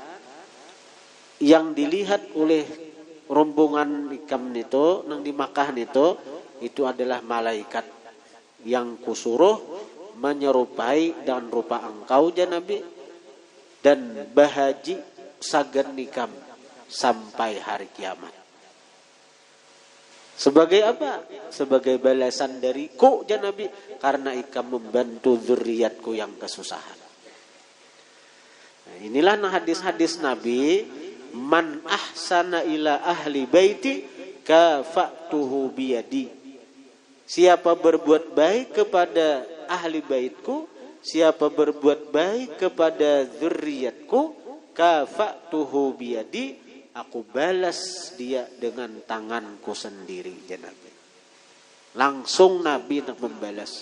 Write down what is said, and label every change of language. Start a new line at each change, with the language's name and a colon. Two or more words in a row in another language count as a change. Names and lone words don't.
Banjar: Yang dilihat oleh rombongan ikam itu, nang di Makkah itu adalah malaikat yang kusuruh menyerupai dan rupa engkau ya Nabi dan bahaji sagan nikam sampai hari kiamat.
Indonesian: Sebagai apa?
Banjar: Sebagai balasan dariku ya Nabi karena ikam membantu zuriatku yang kesusahan.
Indonesian: Nah, inilah hadis-hadis Nabi,
Arabic: من أحسن إلى أهل بيتي كافأته بيدي.
Indonesian: Siapa berbuat baik kepada ahli baitku, siapa berbuat baik kepada zuriatku,
Arabic: كافأته بيدي,
Indonesian: aku balas dia dengan tanganku sendiri ya Nabi. Langsung Nabi yang membalas.